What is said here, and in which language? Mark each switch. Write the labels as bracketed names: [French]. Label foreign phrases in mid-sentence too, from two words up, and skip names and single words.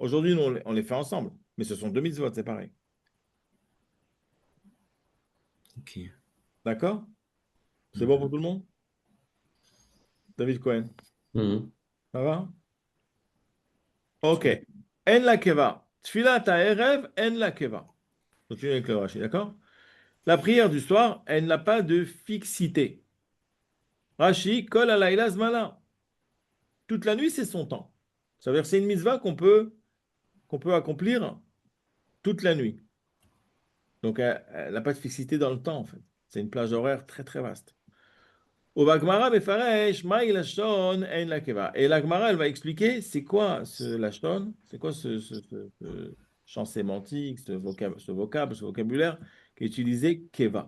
[French] Aujourd'hui, nous, on les fait ensemble. Mais ce sont deux mitzvot, c'est pareil. Ok. D'accord? C'est bon pour Mhm. tout le monde? David Cohen. Mhm. Ça va? Ok. [Hebrew] אין לה קבע. תפילת הערב, אין לה קבע. [French] Continue avec le Rashi, d'accord? La prière du soir, elle n'a pas de fixité. [Hebrew] Rashi, כל הלילה זמנה. [French] toute la nuit, c'est son temps. Ça veut dire que c'est une mitzvah qu'on peut accomplir toute la nuit. Donc, elle n'a pas de fixité dans le temps, en fait. C'est une plage horaire très, très vaste. [Hebrew] בגמרא מפרש מאי לשון אין לה קבע. [French] Et la Gemara, elle va expliquer c'est quoi ce Lashon, c'est quoi ce champ sémantique, ce vocabulaire qui est utilisé Keva.